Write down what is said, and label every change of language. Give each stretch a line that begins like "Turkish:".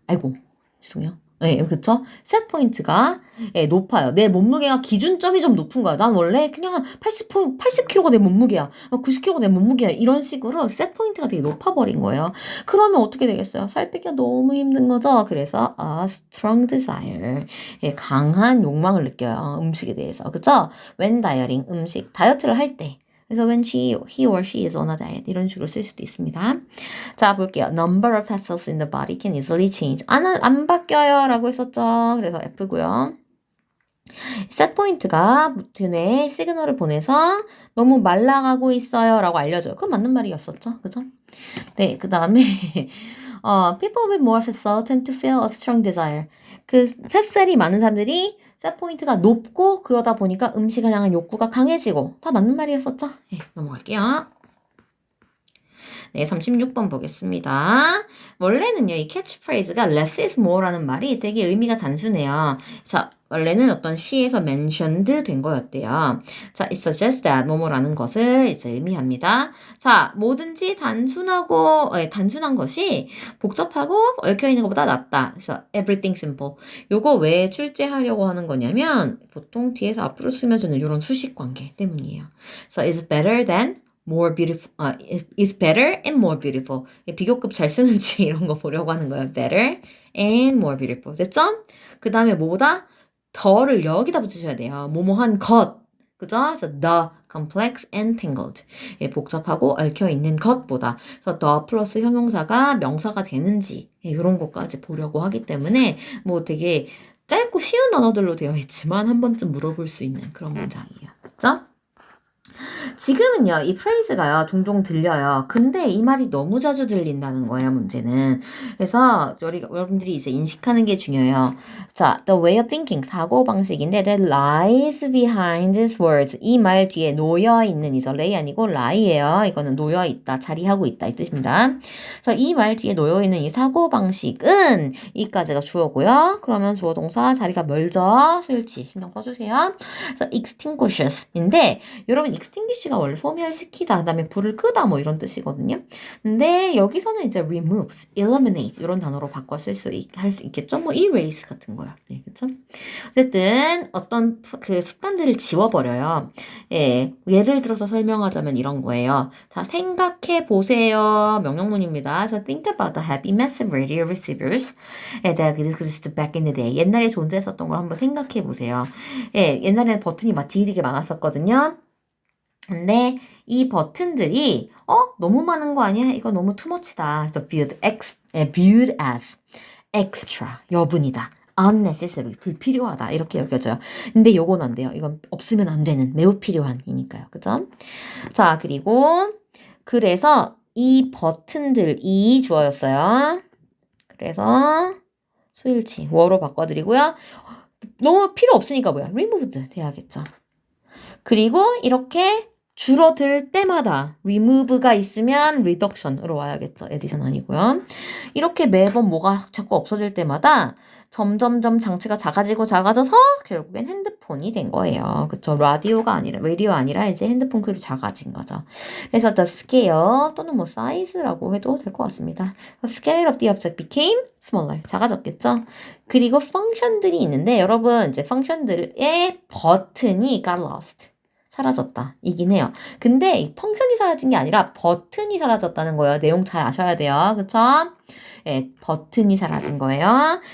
Korean: 아이고, 죄송해요. 네, 그쵸? 셋 포인트가 높아요. 내 몸무게가 기준점이 좀 높은 거야. 난 원래 그냥 80kg가 내 몸무게야. 90kg가 내 몸무게야. 이런 식으로 셋 포인트가 되게 높아버린 거예요. 그러면 어떻게 되겠어요? 살 빼기가 너무 힘든 거죠.
English: 그래서 a strong desire.
Korean: 강한 욕망을 느껴요. 음식에 대해서. 그쵸?
English: when dieting,
Korean: 음식, 다이어트를 할 때.
English: 그래서 when he or she is on a diet
Korean: 이런 식으로 쓸 수도 있습니다. 자, 볼게요.
English: Number of fat cells in the body can easily change.
Korean: 안 바뀌어요 라고 했었죠. 그래서 F고요. set point가 두뇌에 시그널을 보내서 너무 말라가고 있어요 라고 알려줘요. 그건 맞는 말이었었죠. 그죠? 네, 그 다음에
English: people with more fat cells tend to feel a strong desire.
Korean: 그 팻셀이 많은 사람들이 셋 포인트가 높고 그러다 보니까 음식을 향한 욕구가 강해지고 다 맞는 말이었었죠? 네, 넘어갈게요. 네, 36번 보겠습니다. 원래는요, 이 캐치프레이즈가
English: less is more
Korean: 라는 말이 되게 의미가 단순해요. 자, 원래는 어떤 시에서 mentioned 된 거였대요. 자,
English: it suggests that
Korean: 뭐뭐라는 것을 이제 의미합니다. 자, 뭐든지 단순한 것이 복잡하고 얽혀있는 것보다 낫다.
English: 그래서 everything simple.
Korean: 요거 왜 출제하려고 하는 거냐면 보통 뒤에서 앞으로 스며주는 이런 수식 관계 때문이에요.
English: 그래서 it's better than more beautiful, is better and more beautiful.
Korean: 비교급 잘 쓰는지 이런 거 보려고 하는 거예요.
English: better and more beautiful.
Korean: 됐죠? 그 다음에 뭐보다 더를 여기다 붙이셔야 돼요. 뭐뭐한 것. 그죠?
English: 그래서 the complex and tangled.
Korean: 복잡하고 얽혀있는 것보다. 그래서 the 플러스 형용사가 명사가 되는지 이런 것까지 보려고 하기 때문에 뭐 되게 짧고 쉬운 단어들로 되어 있지만 한 번쯤 물어볼 수 있는 그런 문장이에요. 그죠? 지금은요, 이 프레이즈가요, 종종 들려요. 근데 이 말이 너무 자주 들린다는 거예요, 문제는. 그래서 여러분들이 이제 인식하는 게 중요해요.
English: 자, the way of thinking,
Korean: 사고방식인데,
English: that lies behind these words.
Korean: 이 말 뒤에 놓여있는 이죠. lay 아니고 lie예요. 이거는 놓여있다, 자리하고 있다, 이 뜻입니다. 그래서 이 말 뒤에 놓여있는 이 사고방식은 이까지가 주어고요. 그러면 주어 동사 자리가 멀죠. 쓸지 신경 써주세요. 그래서 extinguishes인데, 여러분 extinguish extinguish가 원래 소멸시키다, 그다음에 불을 끄다 뭐 이런 뜻이거든요. 근데 여기서는 이제 removes, eliminate 이런 단어로 바꿔 할 수 있겠죠. 뭐 erase 같은 거요. 네, 그렇죠? 어쨌든 어떤 그 습관들을 지워버려요. 예, 예를 들어서 설명하자면 이런 거예요. 자, 생각해 보세요. 명령문입니다.
English: So think about the heavy massive radio receivers that existed back in the day.
Korean: 옛날에 존재했었던 걸 한번 생각해 보세요. 예, 옛날에는 버튼이 막 되게 많았었거든요. 근데 이 버튼들이 너무 많은 거 아니야? 이거 너무 투머치다.
English: 그래서 viewed as extra,
Korean: 여분이다. unnecessary, 불필요하다. 이렇게 여겨져요. 근데 요건 안 돼요. 이건 없으면 안 되는, 매우 필요한이니까요. 그죠? 자, 그래서 이 버튼들이 주어였어요. 그래서 수일치, 워로 바꿔드리고요. 너무 필요 없으니까 뭐야? removed 돼야겠죠. 그리고 이렇게 줄어들 때마다 remove가 있으면 reduction으로 와야겠죠. addition 아니고요. 이렇게 매번 뭐가 자꾸 없어질 때마다 점점점 장치가 작아져서 결국엔 핸드폰이 된 거예요. 그쵸? 라디오 아니라 이제 핸드폰 크기 작아진 거죠. 그래서 the scale 또는 뭐 size라고 해도 될 것 같습니다.
English: The scale of the object became smaller.
Korean: 작아졌겠죠? 그리고 펑션들이 있는데 여러분 이제 펑션들의 버튼이
English: got lost.
Korean: 사라졌다. 이긴 해요. 근데 이 펑션이 사라진 게 아니라 버튼이 사라졌다는 거예요. 내용 잘 아셔야 돼요. 그쵸? 예, 버튼이 사라진 거예요.